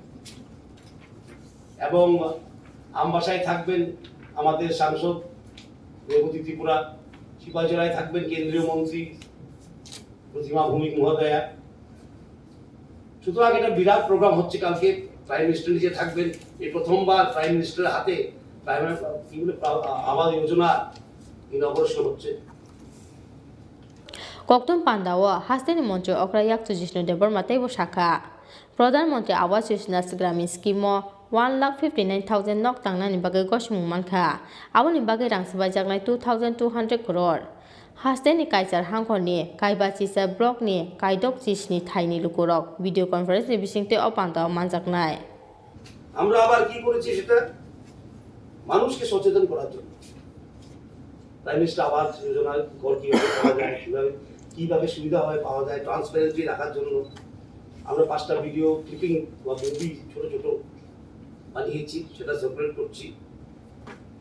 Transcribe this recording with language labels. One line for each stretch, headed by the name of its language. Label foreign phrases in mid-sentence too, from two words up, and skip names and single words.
Bangla: এবং আমবাসায় থাকবেন আমাদের সাংসদ রেবতী ত্রিপুরা শিবাজলায় থাকবেন কেন্দ্রীয় মন্ত্রী প্রতিমা ভৌমিক মহোদয়া সুতরাং এটা বিরাট প্রোগ্রাম হচ্ছে কালকে
English: prime minister
Bangla: নিজে থাকবেন এই প্রথমবার
English: prime minister
Bangla: হাতে আবাস যোজনা ইনগ্রেশন হচ্ছে
Kok Borok: কক্তম পান্ডাও হাস্তেনি মন্ত্রী অক্রা ইয়াক্তো জিষ্ণু দেবর্মা তৈব শাখা প্রধানমন্ত্রী আবাস যোজনা গ্রামীণ স্কিম 1,59,000 নক তাंगनानि बागै गसमुं मानखा आबोनि बागै रां सबायजागनाय 2,200 करोड़ हास्तेनि काइजार हांखरनि काइबाचिसा ब्लकनि काइदक जिसनि थाइनि लुकुरक
English: video conference
Kok Borok: बिसिंते अपान्ताव मानजागनाय
Bangla: আমরা আবার কি করেছি সেটা মানুষকে সচেতন করার জন্য প্রাইম মিনিস্টার আবাস যোজনা ঘর কিভাবে পাওয়া যায় কিভাবে সুবিধা হয় পাওয়া যায় ট্রান্সপারেন্সি রাখার জন্য আমরা 5টা
English: video clipping
Bangla: বা মুভি ছোট ছোট বানিয়েছি সেটা সেপারেট করছি